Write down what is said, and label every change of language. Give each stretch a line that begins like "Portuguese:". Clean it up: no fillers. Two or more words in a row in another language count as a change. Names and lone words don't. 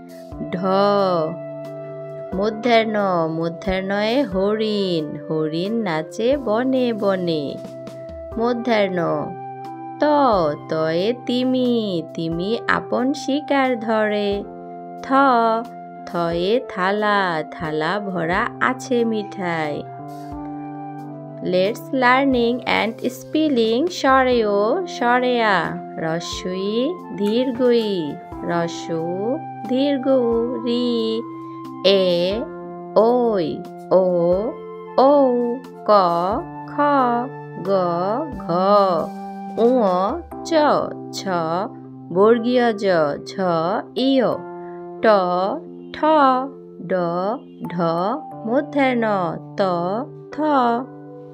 Bangla: মূর্ধন্যয়ে হরিণ নাচে বনে বনে। মূর্ধন্য, তয়ে তিমি আপন শিকার ধরে। থয়ে থালা ভরা আছে মিঠাই।
English: Let's learning and spelling
Bangla: সরেয়া, রস্বই দীর্ঘই, রস্বউ দীর্ঘউ, ওই, ও, ক, খ, গ, ঘ, ছ, বর্গীয় ঝ, ট, ঠ, ড, ঢ, মূর্ধন্য, ত, থ।